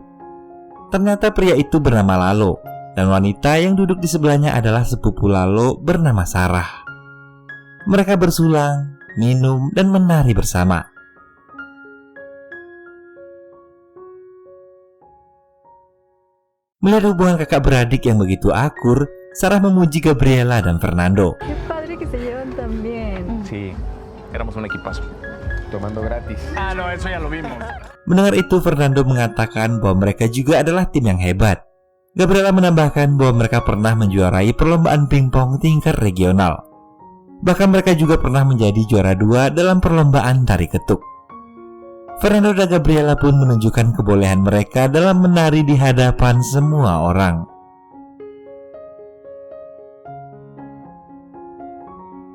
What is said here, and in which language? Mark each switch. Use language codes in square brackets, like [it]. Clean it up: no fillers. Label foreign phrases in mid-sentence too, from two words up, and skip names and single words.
[id] Ternyata pria itu bernama Lalo, dan wanita yang duduk di sebelahnya adalah sepupu Lalo bernama Sarah. Mereka bersulang, minum, dan menari bersama. Melihat hubungan kakak beradik yang begitu akur, Sarah memuji Gabriela dan Fernando. [es] Qué padre que se llevan tan bien. Sí, éramos un equipazo. Tomando gratis. Ah, no, eso ya lo vimos. [id] Mendengar itu, Fernando mengatakan bahwa mereka juga adalah tim yang hebat. Gabriela menambahkan bahwa mereka pernah menjuarai perlombaan pingpong tingkat regional. Bahkan mereka juga pernah menjadi juara 2 dalam perlombaan tari ketuk. Fernando dan Gabriela pun menunjukkan kebolehan mereka dalam menari di hadapan semua orang.